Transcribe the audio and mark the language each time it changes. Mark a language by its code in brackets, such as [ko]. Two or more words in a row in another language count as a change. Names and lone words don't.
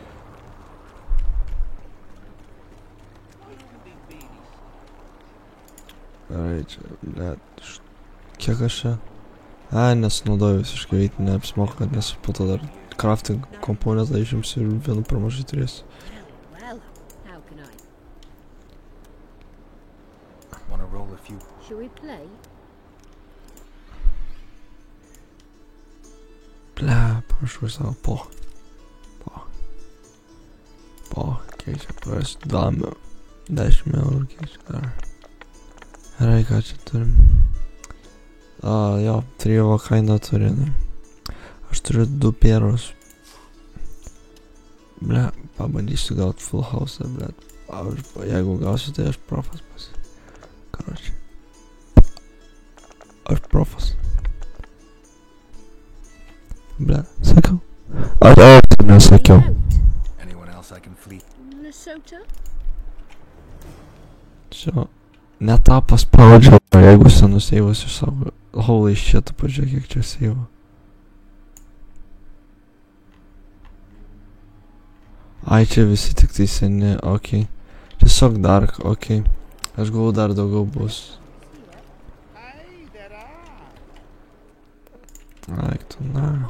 [lt] Gerai, čia, blet, kiek aš čia? Nesunaudoju visiškai veitinį, neapsimoka, nes po to dar crafting komponentą išimsiu ir vienu per mažai turėsiu. [en] Well, how can I? Wanna roll a few? Shall we play? [lt] Ble, prašau savo po, kiek čia prarasiu 10 eurų, kiek čia dar. Gerai, ką čia turim? Jo, 3 kainą turi, ne. Aš turiu 2 pierus. Ble, pabandysiu gaut [en] full house, [lt] ble. Jeigu gausiu, tai aš profas pasi. Karoči. Aš profas. Ble, sakiau. Aš nesakiau. [en] Anyone else I can fleet? Lesotho? [lt] Čia, ne tą paspaudžiau, jeigu senus seivus iš savo. [en] Holy shit, [lt] tu pažiūrėk, kiek čia seivo. Ai, čia visi tik tai seni, okei. Tiesiog dark, okei. Aš galvoju, dar daugiau bus. Aik, tu, na.